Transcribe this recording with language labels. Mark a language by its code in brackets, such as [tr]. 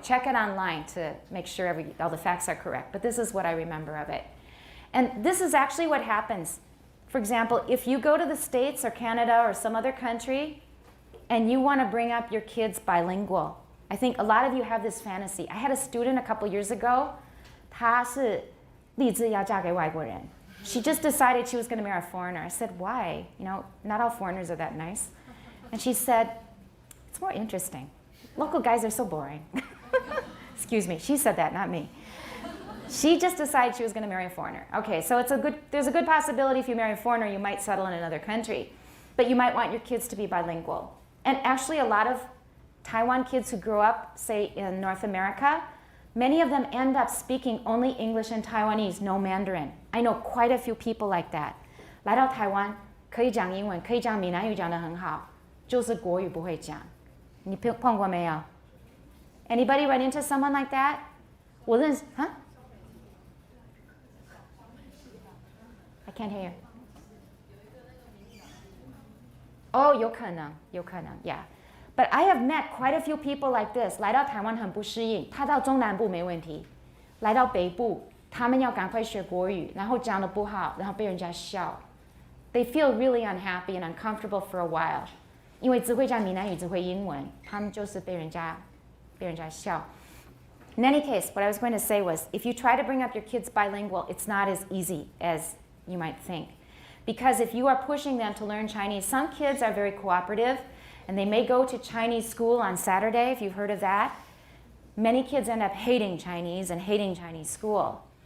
[en] Check it online to make sure all the facts are correct. But this is what I remember of it. And this is actually what happens. For example, if you go to the States or Canada or some other country and you want to bring up your kids bilingual, I think a lot of you have this fantasy. I had a student a couple years ago. [zh] 她是立志要嫁给外国人. [en] She just decided she was going to marry a foreigner. I said, why? You know, not all foreigners are that nice. And she said, it's more interesting. Local guys are so boring. Excuse me, she said that, not me. She just decided she was going to marry a foreigner. Okay, so there's a good possibility if you marry a foreigner, you might settle in another country. But you might want your kids to be bilingual. And actually, a lot of Taiwan kids who grow up, say, in North America, many of them end up speaking only English and Taiwanese, no Mandarin. I know quite a few people like that. [zh] 来到台湾可以讲英文，可以讲闽南语讲得很好，就是国语不会讲。你碰过没有？ [en] Anybody run into someone like that? [zh] 我认识 [en] huh? I can't hear you. Oh, [zh] 有可能 [en] yeah. But I have met quite a few people like this. [zh] 来到台湾很不适应，他到中南部没问题，来到北部，他们要赶快学国语，然后讲得不好，然后被人家笑。 [en] They feel really unhappy and uncomfortable for a while. [zh] 因为只会讲闽南语，只会英文，他们就是被人家笑。 [en] In any case, what I was going to say was, if you try to bring up your kids bilingual, it's not as easy as you might think. Because if you are pushing them to learn Chinese, some kids are very cooperative, and they may go to Chinese school on Saturday, if you've heard of that. Many kids end up hating Chinese and hating Chinese school.